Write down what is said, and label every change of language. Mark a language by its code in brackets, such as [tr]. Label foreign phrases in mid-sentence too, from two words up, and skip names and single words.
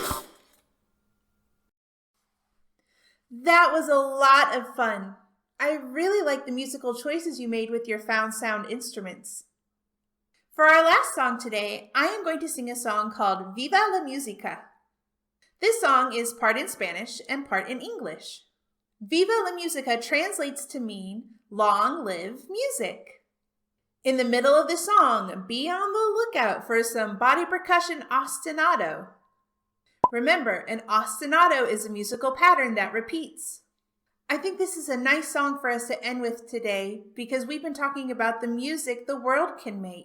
[en] That was a lot of fun. I really like the musical choices you made with your found sound instruments. For our last song today, I am going to sing a song called Viva la Música. This song is part in Spanish and part in English. Viva la Música translates to mean long live music. In the middle of the song, be on the lookout for some body percussion ostinato. Remember, an ostinato is a musical pattern that repeats. I think this is a nice song for us to end with today because we've been talking about the music the world can make.